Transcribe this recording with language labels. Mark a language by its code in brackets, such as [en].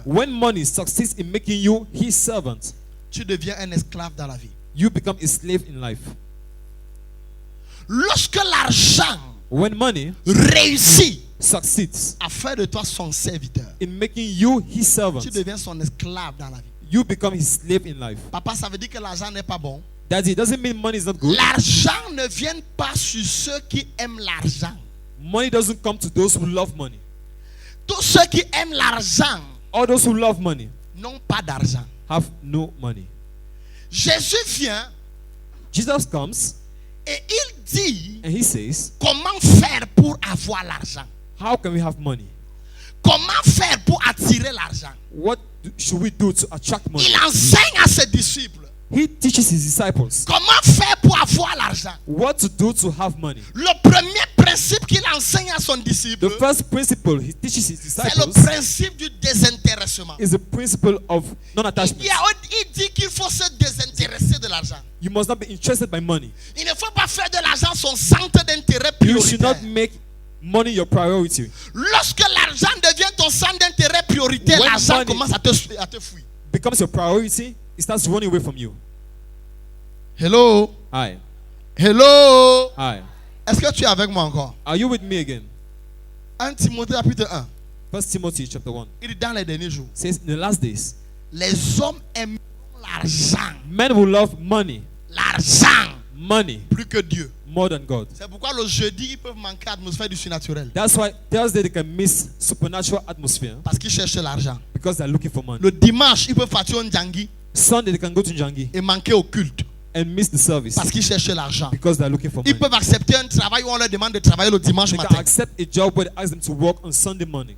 [en] When money succeeds in making you his servant, [fr] tu deviens un esclave dans la vie. [en] you become a slave in life. [fr] Lorsque l'argent [en] When money [fr] réussit [en] succeeds [fr] à faire de toi son serviteur, [en] in making you his servant, [fr] tu deviens son esclave dans la vie. [en] you become his slave in life. [fr] Papa, ça veut dire que l'argent n'est pas bon. [en] Daddy, doesn't mean money is not good. [fr] L'argent ne vient pas sur ceux qui aiment l'argent. [en] Money doesn't come to those who love money. [fr] Tous ceux qui aiment l'argent [en] All those who love money [fr] n'ont pas d'argent. [en] have no money. [fr] Jésus vient [en] Jesus comes [fr] et il dit [en] and he says, [fr] comment faire pour avoir l'argent. [en] how can we have money? [fr] Comment faire pour attirer l'argent. [en] What should we do to attract money? [fr] Il enseigne à ses disciples [en] He teaches his disciples [fr] comment faire pour avoir l'argent. [en] what to do to have money. [fr] Le premier principe qu'il enseigne à son disciple, [en] The first principle he teaches his [fr] c'est le [en] disciples [fr] principe du désintéressement. [en] is the principle of non-attachment. [fr] Il dit qu'il faut se désintéresser de l'argent. [en] You must not be interested by money. [fr] Il ne faut pas faire de l'argent son centre d'intérêt [en] You should [fr] prioritaire. [en] not make money your priority. [fr] Lorsque l'argent devient ton centre d'intérêt prioritaire, [en] When [fr] l'argent [en] money- [fr] commence à te fuir. [en] Becomes your priority, it starts running away from you. Hello. Hi. Hello. Hi. [fr] Est-ce que tu es avec moi encore? [en] Are you with me again? [fr] 1 Timothée chapitre 1. [en] 1 Timothy chapter 1 [fr] Il dit dans les derniers jours, [en] says in the last days, [fr] les hommes aimeront l'argent. [en] men will love money, [fr] L'argent [en] money [fr] plus que Dieu. [en] more than God. [fr] C'est pourquoi le jeudi, ils peuvent manquer l'atmosphère du surnaturel. [en] That's why Thursday they can miss supernatural atmosphere [fr] Parce qu'ils cherchent l'argent. [en] because they're looking for money. [fr] Le dimanche, ils peuvent partir en Djangui [en] Sunday they can go to Njangi [fr] et manquer au culte. [en] and miss the service [fr] Parce qu'ils cherchent l'argent. [en] because they're looking for [fr] Ils [en] money. [fr] peuvent accepter un travail où on leur demande de travailler le dimanche [en] They can [fr] matin. [en] accept a job where they ask them to work on Sunday morning,